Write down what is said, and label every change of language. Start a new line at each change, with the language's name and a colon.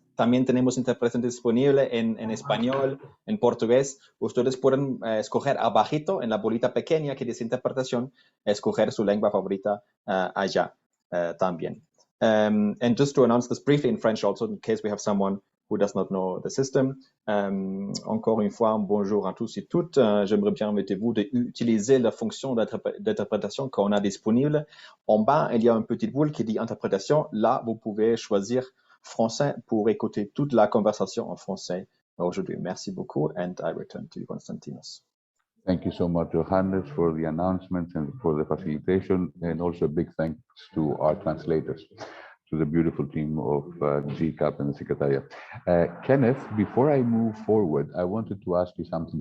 Spanish: También tenemos interpretación disponible en español, en portugués. Ustedes pueden escoger abajito, en la bolita pequeña que dice interpretación, escoger su lengua favorita allá también.
English: And just to announce this briefly in French also, in case we have someone who does not know the system.
French: Encore une fois, bonjour à tous et toutes. J'aimerais bien inviter-vous d'utiliser la fonction d'interprétation qu'on a disponible. En bas, il y a une petite boule qui dit interprétation. Là, vous pouvez choisir français pour écouter toute la conversation en français aujourd'hui. Merci beaucoup,
English: and I return to you, Constantinos. Thank you so much, Johannes, for the announcements and for the facilitation, and also a big thanks to our translators, to the beautiful team of GCAP and the Secretariat. Kenneth, before I move forward, I wanted to ask you something.